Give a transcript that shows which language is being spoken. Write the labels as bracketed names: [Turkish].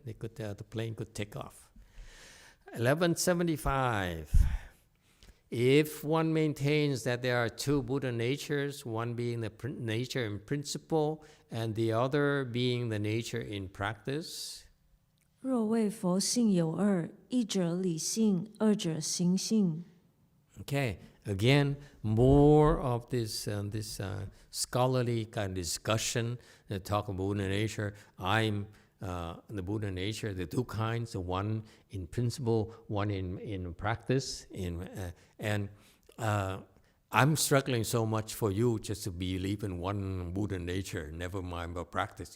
[English] They could, the plane could take off. 1175. If one maintains that there are two Buddha natures, one being the nature in principle, and the other being the nature in practice. [Chinese] 若谓佛性有二，一者理性，二者行性。 [English] Okay, again, more of this scholarly kind of discussion that talk about Buddha nature. I'm the Buddha nature, the two kinds, the one in principle, one in practice. And I'm struggling so much for you just to believe in one Buddha nature, never mind about practice.